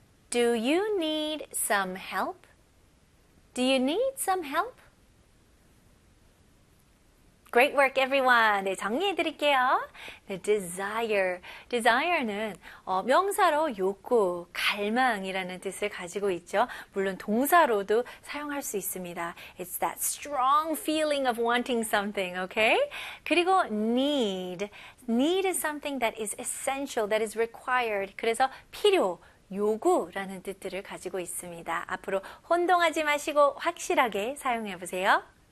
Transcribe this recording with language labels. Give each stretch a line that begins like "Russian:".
English: Do you need some help? Do you need some help? Great work, everyone.
Korean: 네, 정리해드릴게요.
English: The desire.
Korean: Desire는 명사로 욕구, 갈망이라는 뜻을 가지고 있죠. 물론 동사로도 사용할 수 있습니다.
English: It's that strong feeling of wanting something, okay?
Korean: 그리고 need.
English: Need is something that is essential, that is required.
Korean: 그래서 필요, 요구라는 뜻들을 가지고 있습니다. 앞으로 혼동하지 마시고 확실하게 사용해보세요.